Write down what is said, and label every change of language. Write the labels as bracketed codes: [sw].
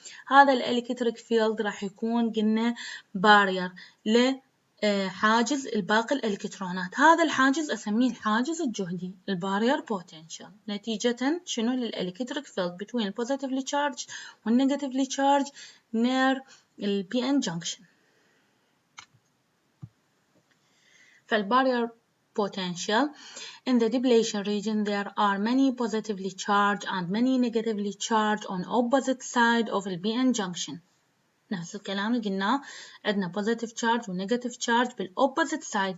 [ar] هذا الإلكتريك فيلد راح يكون قلنا بارير حاجز الباقي الإلكترونات. هذا الحاجز أسميه الحاجز الجهدي البارير بوتنشال نتيجة شنو؟ للإلكتريك فيلد [en] between positively charged [ar] والنيجاتيفلي charged near ال PN junction. [en] فالبارير potential in the depletion region there are many positively charged and many negatively charged on opposite side of the PN junction. [ar] نفس الكلام اللي قلناه عندنا positive charge و negative charge بالopposite side.